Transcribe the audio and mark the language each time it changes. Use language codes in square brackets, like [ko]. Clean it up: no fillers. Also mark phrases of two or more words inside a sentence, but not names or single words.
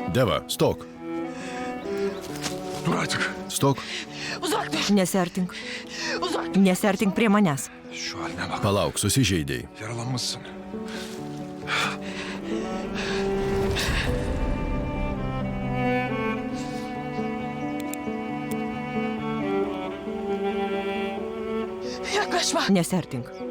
[lt] Deva, stok. [tr] Dur artık. [lt] Stok. Nesertink. Nesertink prie manęs. [tr] Şu haline bak. [lt] Palauk, susižeidėjai. [tr] Yaralanmışsın. [lt] Nesertink.